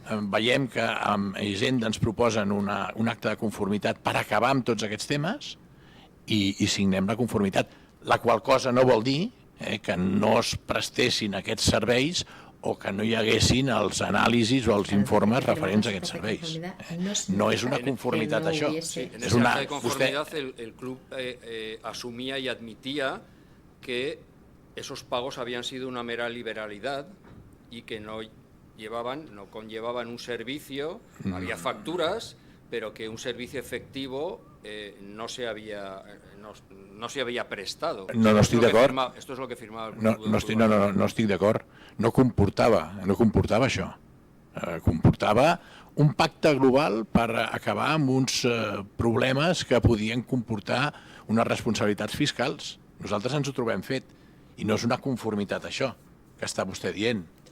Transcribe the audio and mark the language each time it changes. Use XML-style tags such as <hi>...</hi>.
<ca>Veiem que amb Hisenda ens proposen un acte de conformitat per acabar amb tots aquests temes i signem la conformitat, la qual cosa no vol dir que no es prestessin aquests serveis o que no hi haguessin els anàlisis o els informes referents a aquests serveis. No és una conformitat, això.</ca> <es>En ese acta de conformidad el club asumía y admitía que esos pagos habían sido una mera liberalidad y que no conllevaban un servicio, había facturas, pero que un servicio efectivo no se había prestado.</es> <ca>No estic d'acord.</ca> <es>Esto es lo que firmaba el</es> <ca>club. No estic d'acord. No comportava això. Comportava un pacte global per acabar amb uns problemes que podien comportar unes responsabilitats fiscals. Nosaltres ens ho trobem fet i no és una conformitat això que està vostè dient.</ca>